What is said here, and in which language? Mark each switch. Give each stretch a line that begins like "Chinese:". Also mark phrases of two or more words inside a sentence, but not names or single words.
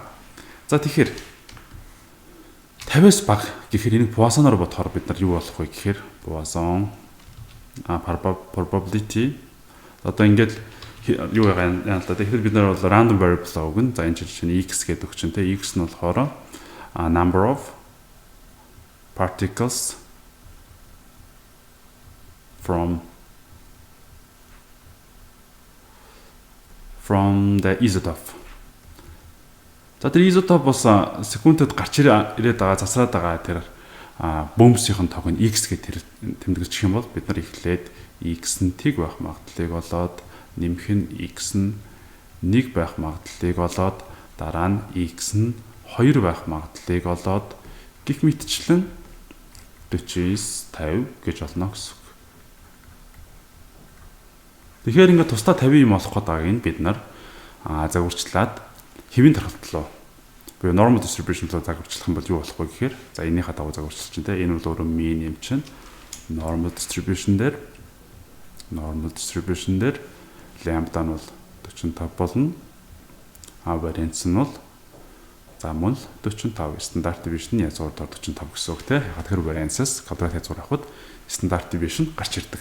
Mongolian: За тэгэхээр 50-аас бага гэхээр энийг Poisson-оор бодохоор бид нар юу болох вэ гэхээр
English: Poisson probability
Mongolian: одоо ингээд юу яагаад л да тэгэхээр бид нар бол
English: random variable
Mongolian: өгнө. За энэ чинь x гэдэг өгчин те x нь болохоор
English: number of particles from the isotope.
Mongolian: За тэр isotope бас секундэд гарч ирээд байгаа засраад байгаа тэр бөөмсийн тог нь x гэж тэр тэмдэглэж юм бол бид нар эхлээд x нь тэг байх магадлалыг олоод нэмэх нь x нь 1 байх магадлалыг олоод дараа нь x нь 2 байх магадлалыг олоод гих мэтчлэн 49 50 гэж олно гэсэн үг. Тэгэхээр ингээд тусдаа 50 юм олох гэдэг нь бид нар загварчлаад хэвийн тархалт руу буюу
English: normal distribution
Mongolian: руу загварчлах юм бол юу болох вэ гэхээр за энийхээ дагуу загварчлах чинь те энэ бол өөрөө mean юм чинь
English: normal distribution
Mongolian: дээр lambda нь бол 45 болно. Variance нь бол за мөн 45 стандарт deviation язгуур дор 45 гэсэн үг те. Яг тэр variance-с квадрат язгуур авахд стандарт deviation гарч ирдэг.